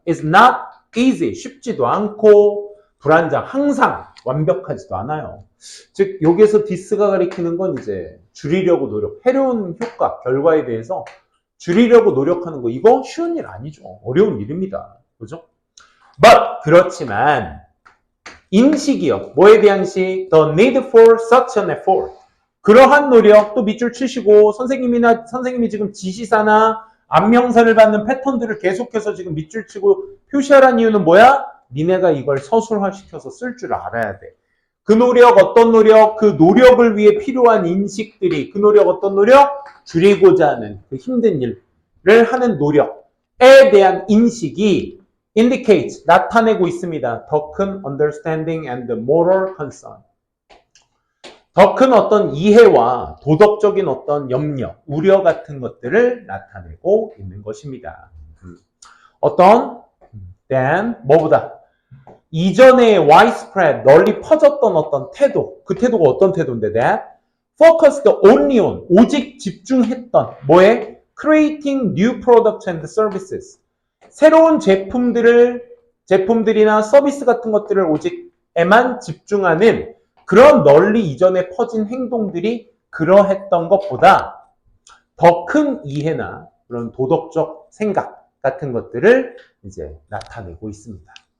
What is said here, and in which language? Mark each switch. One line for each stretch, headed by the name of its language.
English: It's not easy,
Korean: 쉽지도 않고 불안정, 항상 완벽하지도 않아요. 즉 여기에서 디스가 가리키는 건 이제 줄이려고 노력, 해로운 효과, 결과에 대해서 줄이려고 노력하는 거, 이거 쉬운 일 아니죠. 어려운 일입니다. 그죠? But 그렇지만 인식이요. 뭐에 대한 인식?
English: The need for such an effort.
Korean: 그러한 노력, 또 밑줄 치시고 선생님이 지금 지시사나 안명사를 받는 패턴들을 계속해서 지금 밑줄 치고 표시하라는 이유는 뭐야? 니네가 이걸 서술화시켜서 쓸 줄 알아야 돼. 그 노력, 어떤 노력, 그 노력을 위해 필요한 인식들이, 그 노력, 어떤 노력? 줄이고자 하는 그 힘든 일을 하는 노력에 대한 인식이 indicates, 나타내고 있습니다. 더 큰
English: understanding and moral concern.
Korean: 더 큰 어떤 이해와 도덕적인 어떤 염려, 우려 같은 것들을 나타내고 있는 것입니다. 어떤, than, 뭐보다? 이전에 widespread, 널리 퍼졌던 어떤 태도, 그 태도가 어떤 태도인데,
English: that focused only on,
Korean: 오직 집중했던, 뭐에?
English: creating new products and services.
Korean: 새로운 제품들이나 서비스 같은 것들을 오직에만 집중하는 그런 널리 이전에 퍼진 행동들이 그러했던 것보다 더 큰 이해나 그런 도덕적 생각 같은 것들을 이제 나타내고 있습니다.